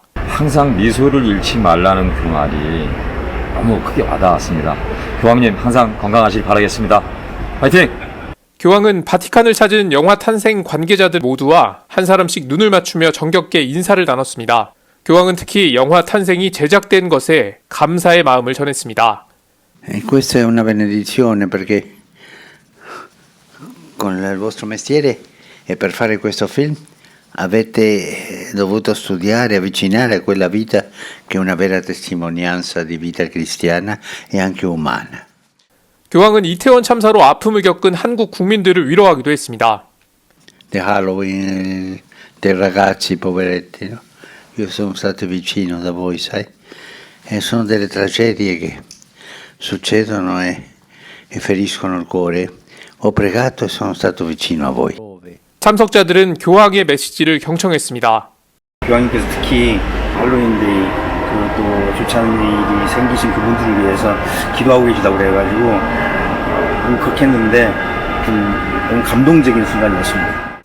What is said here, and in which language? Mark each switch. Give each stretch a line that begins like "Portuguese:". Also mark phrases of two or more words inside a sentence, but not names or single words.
Korean: 항상 미소를 잃지 말라는 그 말이 너무 크게 와닿았습니다. 교황님 항상 건강하시길 바라겠습니다. 화이팅! 교황은 바티칸을 찾은 영화 탄생 관계자들 모두와 한 사람씩 눈을 맞추며 정겹게 인사를 나눴습니다. 교황은 특히 영화 탄생이 제작된 것에 감사의 마음을 전했습니다.
Italian: Questa è una benedizione perché con il vostro mestiere e per fare questo film avete dovuto studiare, avvicinare a quella vita che è una vera testimonianza di vita cristiana e anche umana.
Korean: 교황은 이태원 참사로 아픔을 겪은 한국 국민들을 위로하기도 했습니다.
Italian: The Halloween dei ragazzi poveretti, no? Io sono stato vicino da voi, sai? E sono delle tragedie che succedono e feriscono il cuore. Ho pregato e sono stato vicino a voi.
Korean: 참석자들은 교황의 메시지를 경청했습니다. 교황님께서 특히 할로윈데이 또 좋지 않은 일이 생기신 그분들을 위해서 기도하고 계시다고 그래가지고 그렇게 했는데 좀 너무 감동적인 순간이었습니다.